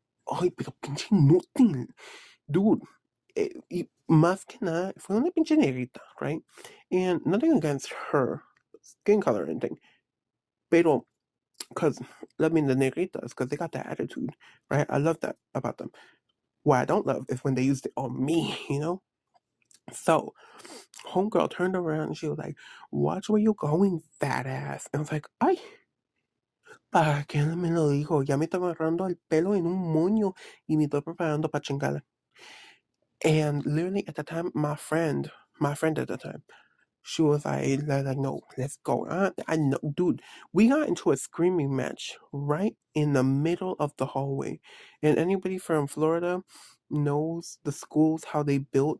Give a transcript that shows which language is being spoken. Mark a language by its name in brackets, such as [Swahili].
[Spanish] Ay, pero pinche inútil, dude. Más que nada, fue una pinche negrita, right? [English] And nothing against her skin color or anything, pero because loving the negritas, because they got that attitude, right? I love that about them. What I don't love is when they used it on me, you know? So, homegirl turned around and she was like, "Watch where you're going, fat ass." And I was like, [Spanish] "Ay, ¿para qué no me lo dijo? Ya me está agarrando el pelo en un moño y me estoy preparando para chingarla." [English] And literally at the time, my friend at the time, she was like, "No, let's go." I know, dude. We got into a screaming match right in the middle of the hallway. And anybody from Florida knows the schools, how they built.